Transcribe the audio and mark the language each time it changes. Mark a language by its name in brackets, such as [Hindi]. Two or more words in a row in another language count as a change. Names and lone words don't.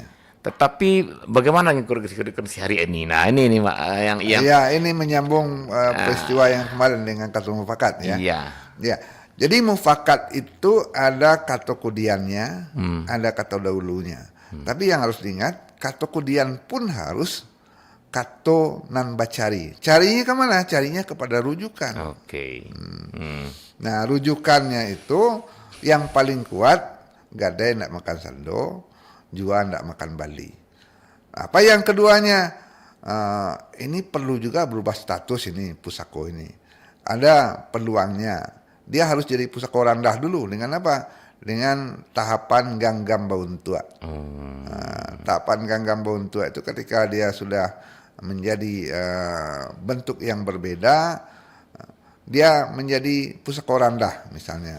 [Indonesian] Tetapi bagaimana kondisi hari ini? Nah, ini Mak, yang Iya, ini menyambung peristiwa yang kemarin dengan [Minangkabau] kato mufakat [Indonesian] ya. iya. Ya. Jadi mufakat itu ada [Minangkabau] kato kudiannya, [Indonesian] ada [Minangkabau] kato dahulunya. [Indonesian] Tapi yang harus diingat, [Minangkabau] kato kudian pun harus kato nan bacari. [Indonesian] Carinya kemana? Carinya kepada rujukan. Oke. Nah, rujukannya itu yang paling kuat, [Minangkabau] gadai ndak makan sando, jua ndak makan bali. [Indonesian] Apa yang keduanya? Ini perlu juga berubah status ini pusako ini. Ada peluangnya. Dia harus jadi [Minangkabau] pusako randah [Indonesian] dulu dengan apa? Dengan tahapan [Minangkabau] ganggam bauntua. [Indonesian] Tahapan [Minangkabau] ganggam bauntua [Indonesian] itu ketika dia sudah menjadi bentuk yang berbeda, dia menjadi [Minangkabau] pusako randah [Indonesian] misalnya.